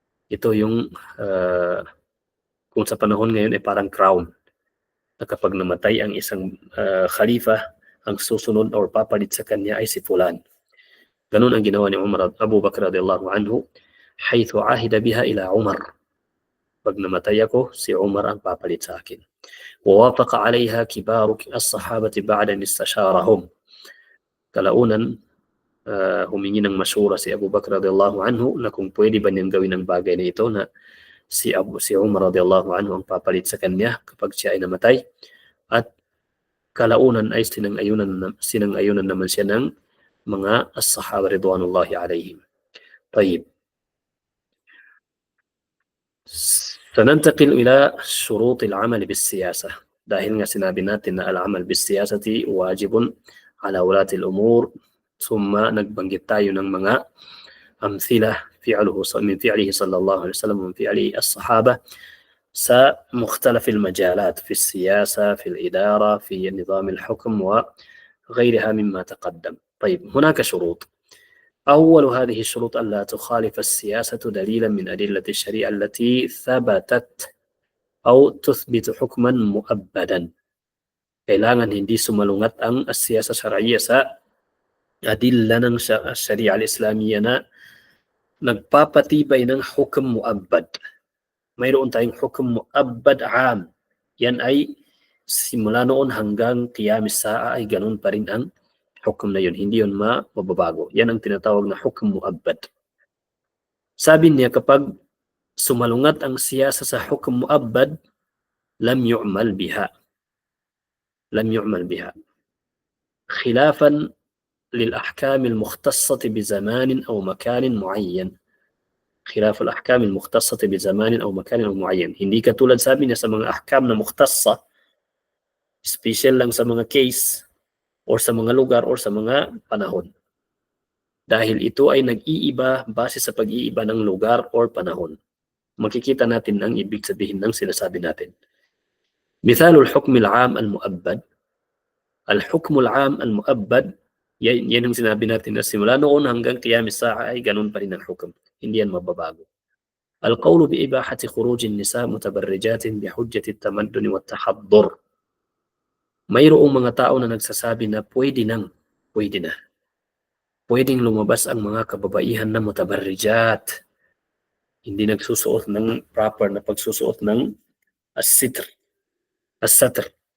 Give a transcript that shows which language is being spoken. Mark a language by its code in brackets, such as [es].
[tl] Ito yung kung sa panahon ngayon ay parang crown na kapag namatay ang isang khalifa, ang susunod or papalit sa kanya ay si fulan. Ganun ang ginawa ni Umar Abu Bakr radiyallahu anhu [ar] haythu ahida biha ila Umar. [tl] Pag namatay ako, si Umar ang papalit sa akin. [ar] ووافق عليها كبار الصحابة بعد أن استشارهم. [tl] Kalaunan, humingi ng masyura si Abu Bakr radiyallahu anhu na kung pwede ba niyang gawin ang bagay na ito na si Umar radiyallahu anhu ang papalit sa kanya kapag siya ay namatay. At kalaunan ay sinang-ayunan naman siya ng mga as-sahaba ridwanullahi alaihim. [ar] طيب سننتقل إلى شروط العمل بالسياسة. [tl] dahil nga sinabi natin na [ar] al-amal bis-siyasati wajibun ala ulati al-umur, summa [tl] nagbanggit tayo ng mga [ar] amthila من فعله صلى الله عليه وسلم ومن فعله الصحابة مختلف المجالات في السياسة في الإدارة في نظام الحكم وغيرها مما تقدم. طيب هناك شروط. أول هذه الشروط ألا تخالف السياسة دليلا من أدلة الشريعة التي ثبتت أو تثبت حكما مؤبدا. [tl] Kailangan hindi sumalungat ang siyasa syar'iyya sa adilla ng syari'a al-Islamiyya na nagpapatibay ng hukum mu'abbad. Mayroon tayong hukum mu'abbad am. Yan ay simula noon hanggang qiyamis sa'a ay ganun pa rin ang hukum na yun. Hindi yun mababago. Yan ang tinatawag na hukum mu'abbad. Sabi niya kapag sumalungat ang siyasa sa hukum mu'abbad, [ar] lam yu'mal biha. لم يعمل بها خلافا للأحكام المختصة بزمان أو مكان معين. خلاف الأحكام المختصة بزمان أو مكان معين. [tl] Hindi katulad sabi niya sa mga ahkam na mukhtassa, special lang sa mga case or sa mga lugar or sa mga panahon. Dahil ito ay nag-iiba base sa pag-iiba ng lugar or panahon. Makikita natin ang ibig sabihin ng sinasabi natin. [ar] مثال الحكم العام المؤبد. الحكم العام المؤبد, [tl] yan ang sinabi natin na simula noon hanggang qiyamis sa'a ay ganun pa rin ang hukum. Hindi yan mababago. [ar] القول بإباحة خروج النساء متبرجات بحجة التمدن والتحضر. [tl] Mayroong mga tao na nagsasabi na pwede na. Pwedeng lumabas ang mga kababaihan na mutabarrijat. Hindi nagsusuot ng proper na pagsusuot ng as-satr.